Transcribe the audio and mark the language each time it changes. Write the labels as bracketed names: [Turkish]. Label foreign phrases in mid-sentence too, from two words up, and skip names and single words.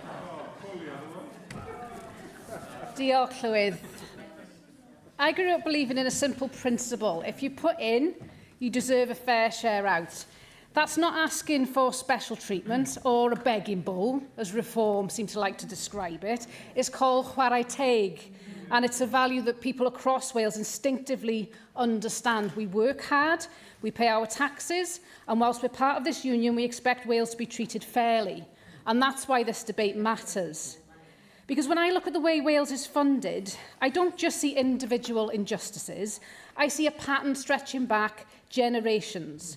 [Welsh] Diolch, Llywydd. [English] I grew up believing in a simple principle. If you put in, you deserve a fair share out. That's not asking for special treatment or a begging bowl, as Reform seem to like to describe it. It's called [Welsh] chwarae teg, [English] and it's a value that people across Wales instinctively understand. We work hard, we pay our taxes, and whilst we're part of this union, we expect Wales to be treated fairly. And that's why this debate matters. Because when I look at the way Wales is funded, I don't just see individual injustices, I see a pattern stretching back generations.